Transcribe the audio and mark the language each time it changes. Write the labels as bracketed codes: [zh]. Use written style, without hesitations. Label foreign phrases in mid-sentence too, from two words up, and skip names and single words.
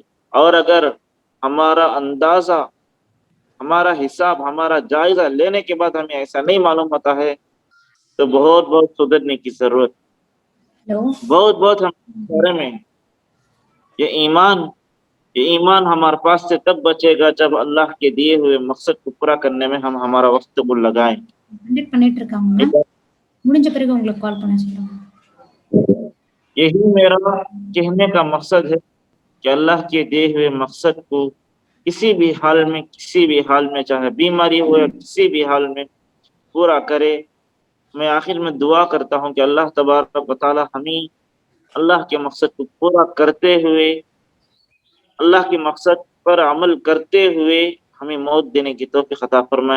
[ur] اور اگر ہمارا اندازہ، ہمارا حساب، ہمارا جائزہ لینے کے بعد ہمیں ایسا نہیں معلوم ہوتا ہے تو بہت بہت سدھرنے کی ضرورت، بہت ہم بارے میں یہ ایمان ہمارے پاس سے تب بچے گا جب اللہ کے دیے ہوئے مقصد کو پورا کرنے میں ہم ہمارا وقت کو لگائیں۔ [ta] பண்ணிட்டு இருக்காங்க முடிஞ்ச பிறகு உங்களுக்கு கால் பண்ண சொல்லுங்க۔ [ur] یہی میرا کہنے کا مقصد ہے کہ اللہ کے دیے ہوئے مقصد کو کسی بھی حال میں چاہے بیماری ہو یا کسی بھی حال میں پورا کرے۔ میں آخر میں دعا کرتا ہوں کہ اللہ تبارک و تعالی ہمیں اللہ کے مقصد کو پورا کرتے ہوئے، اللہ کے مقصد پر عمل کرتے ہوئے ہمیں موت دینے کی توفیق عطا فرمائے.